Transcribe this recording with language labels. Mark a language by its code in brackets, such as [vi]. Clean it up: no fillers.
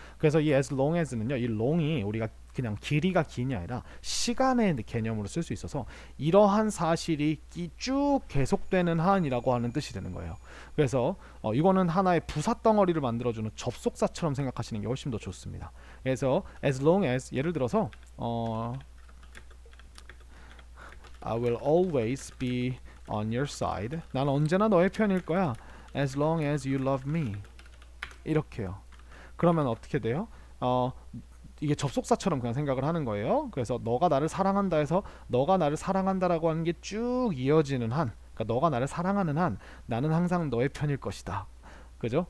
[ko] 그래서 이 [en] as long as [ko] 는요, 이 long이 우리가 그냥 길이가 긴이 아니라 시간의 개념으로 쓸 수 있어서 이러한 사실이 쭉 계속되는 한이라고 하는 뜻이 되는 거예요. 그래서 이거는 하나의 부사 덩어리를 만들어주는 접속사처럼 생각하시는 게 훨씬 더 좋습니다. 그래서 [en] as long as, [ko] 예를 들어서 [en] I will always be on your side. [ko] 난 언제나 너의 편일 거야. [en] As long as you love me. [ko] 이렇게요. 그러면 어떻게 돼요? 이게 접속사처럼 그냥 생각을 하는 거예요. 그래서 너가 나를 사랑한다 해서 너가 나를 사랑한다라고 하는 게 쭉 이어지는 한, 그러니까 너가 나를 사랑하는 한 나는 항상 너의 편일 것이다. 그죠?